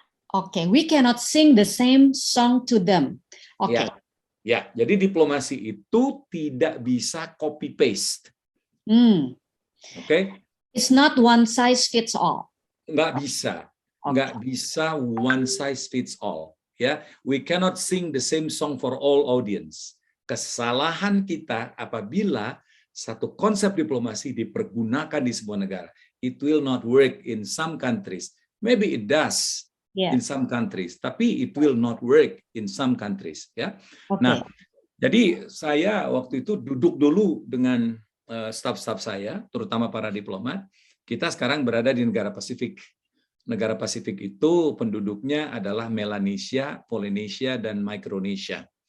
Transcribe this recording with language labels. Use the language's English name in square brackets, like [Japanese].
[English] Okay, we cannot sing the same song to them. Okay. [Indonesian] Ya, jadi diplomasi itu tidak bisa copy paste. Okay? [English] It's not one size fits all. [Indonesian] Nggak bisa. Nggak bisa [English] one size fits all. Ya, we cannot sing the same song for all audience. [Indonesian] Kesalahan kita apabila satu konsep diplomasi dipergunakan di sebuah negara. [English] It will not work in some countries. Maybe it does in some countries, tapi it will not work in some countries. Ya. Okay. [Indonesian] Nah, jadi saya waktu itu duduk dulu dengan staf-staf saya, terutama para diplomat. Kita sekarang berada di negara Pasifik. Negara Pasifik itu penduduknya adalah Melanesia, Polynesia, dan Micronesia.